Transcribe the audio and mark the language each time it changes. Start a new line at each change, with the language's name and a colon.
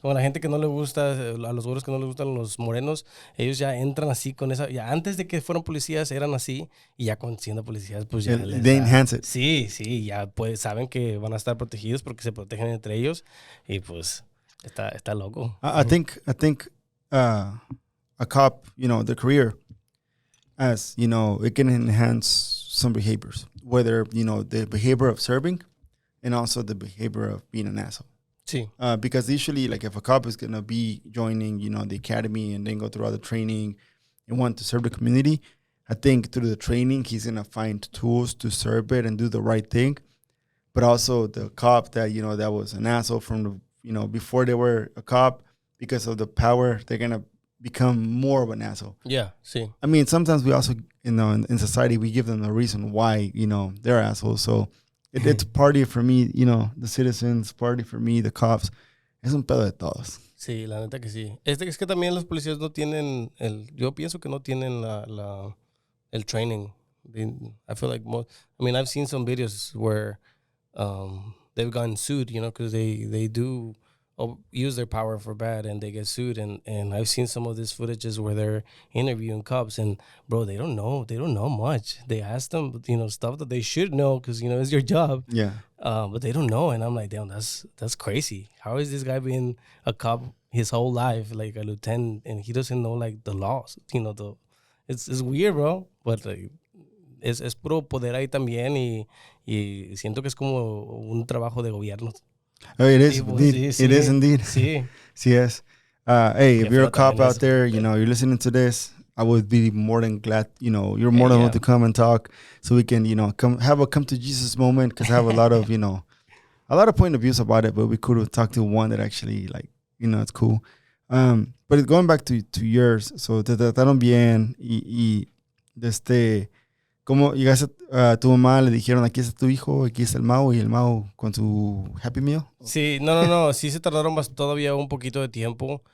Spanish: Como la gente que no le gusta, a los güeros que no les gustan los morenos, ellos ya entran así con esa, ya antes de que fueran policías eran así, y ya siendo policías, pues ya
English: they enhance it.
Spanish: Sí, ya pues saben que van a estar protegidos porque se protegen entre ellos, y pues está loco.
English: I think a cop, the career, as, it can enhance some behaviors, whether, the behavior of serving, and also the behavior of being an asshole.
Spanish: Sí.
English: Because usually, like, if a cop is going to be joining, the academy and then go through all the training and want to serve the community, I think through the training, he's going to find tools to serve it and do the right thing. But also the cop that, that was an asshole from the, before they were a cop, because of the power, they're going to become more of an asshole. Yeah,
Spanish: sí.
English: I mean, sometimes we also, in society, we give them the reason why, they're assholes. So it's party for me, the citizens, party for me, the cops.
Spanish: Es un pedo de todos. Sí, la neta que sí. Es que también los policías no tienen yo pienso que no tienen el training.
English: I feel like I've seen some videos where they've gotten sued, because they do use their power for bad and they get sued, and I've seen some of these footages where they're interviewing cops, and bro, they don't know much. They ask them stuff that they should know because it's your job, but they don't know, and I'm like, damn, that's crazy. How is this guy being a cop his whole life, like a lieutenant, and he doesn't know, like, the laws? It's weird, bro, but like,
Spanish: es puro poder ahí también, y siento que es como un trabajo de gobierno.
English: Oh, it is indeed.
Spanish: Sí.
English: It is indeed.
Spanish: Sí.
English: Yes. Hey, if you're a cop out there, you're listening to this, I would be more than glad, you're more than willing to come and talk so we can, come to Jesus moment, because I have a lot of, a lot of point of views about it, but we could talk to one that actually, like, it's cool. But going back to yours, so
Spanish: te trataron bien y ¿cómo llegaste a tu mamá? Le dijeron, aquí está tu hijo, aquí está el Mau, y el Mau con su Happy Meal. Sí, no, sí se tardaron todavía un poquito de tiempo.